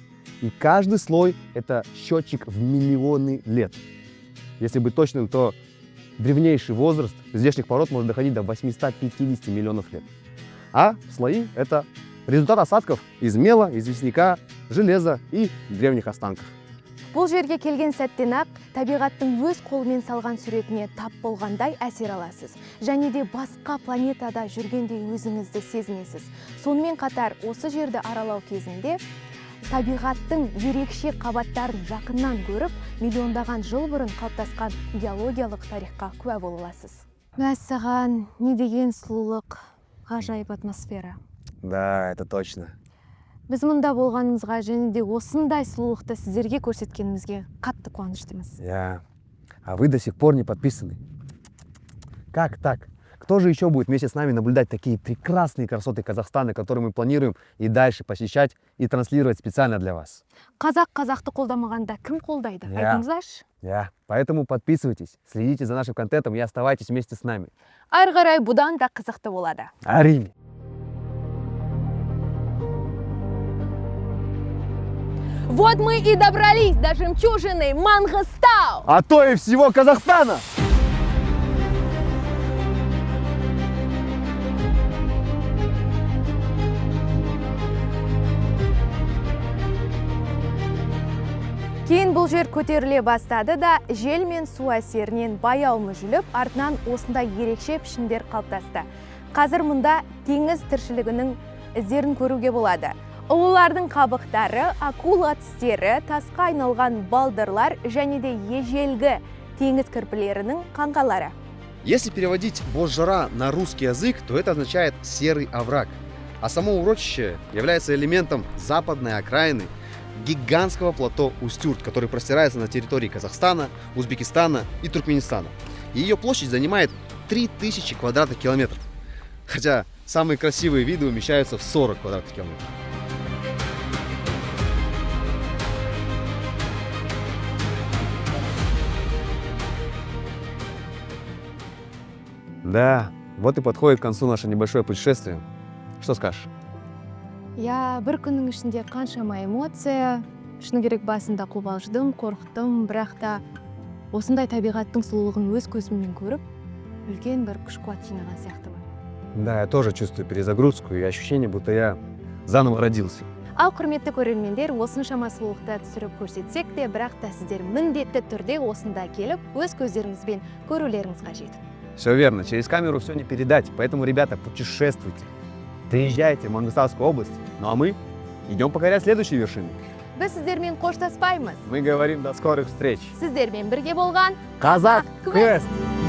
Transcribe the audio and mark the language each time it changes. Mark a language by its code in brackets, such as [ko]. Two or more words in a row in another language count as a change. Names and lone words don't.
[ru] И каждый слой – это счетчик в миллионы лет. Если быть точным, то древнейший возраст здешних пород может доходить до 850 миллионов лет. А слои – это результат осадков из мела, известняка, железа и древних останков. [kk] Бұл жерге келген сәттен-ақ табиғаттың өз қолымен салған суретіне тап болғандай әсер аласыз. Және де басқа планетада жүргендей өзіңізді сезінесіз. Сонымен қатар осы жерді аралау кезінде табиғаттың ерекше қабаттарын жақыннан көріп, миллиондаған жыл бұрын қалыптасқан геологиялық тарихқа куә бола аласыз. Мәссаған, не деген сұлулық, ғажайып атмосфера. [ru] Да, это точно. [kk] Біз мұнда болғанымызға және де осындай сұлулықты сіздерге көрсеткенімізге қатты қуаныштымыз. [ru] А вы до сих пор не подписаны. Как так? Кто же еще будет вместе с нами наблюдать такие прекрасные красоты Казахстана, которые мы планируем и дальше посещать и транслировать специально для вас? [kk] Қазақ қазақты қолдамағанда кім қолдайды? Айтыңыздаршы. [ru] Поэтому подписывайтесь, следите за нашим контентом и оставайтесь вместе с нами. [kk] Ары қарай бұдан да қызықты болады. Әрине. [ru] Вот мы и добрались до жемчужины Мангыстау! А то и всего Казахстана! [kk] Кейін бұл жер көтеріле бастады да, жел мен су әсерінен баяу мүжіліп, артынан осындай ерекше пішіндер қалыптасты. Қазір мұнда теңіз тіршілігінің іздерін көруге болады. Ұлылардың қабықтары, акула тістері, тасқа айналған балдырлар және де ежелгі теңіз кірпілерінің қаңқалары. [ru] Если переводить Бозжыра на русский язык, то это означает «серый овраг». А само урочище является элементом западной окраины гигантского плато Устюрт, который простирается на территории Казахстана, Узбекистана и Туркменистана. И ее площадь занимает 3000 квадратных километров. Хотя самые красивые виды умещаются в 40 квадратных километров. Да, вот и подходит к концу наше небольшое путешествие. Что скажешь? [kk] Я бір күннің ішінде қаншама эмоция, шыны керек басында қобалжыдым, қорықтым, бірақ та осындай табиғаттың сұлулығын өз көзіммен көріп, үлкен бір күш-қуат жинаған сияқтымын. [ru] Да, я тоже чувствую перезагрузку и ощущение, будто я заново родился. [kk] Ал құрметті көрермендер, осыншама сұлулықты түсіріп көрсетсек те, бірақ та сіздер міндетті түрде осында келіп, өз көздеріңізбен көрулеріңіз қажет. [ru] Все верно, через камеру все не передать, поэтому, ребята, путешествуйте. Приезжайте в Мангыстаускую область, ну а мы идем покорять следующие вершины. [kk] Біз сіздермен қоштаспаймыз. [ru] Мы говорим до скорых встреч. [kk] Сіздермен бірге болған Казак Квест.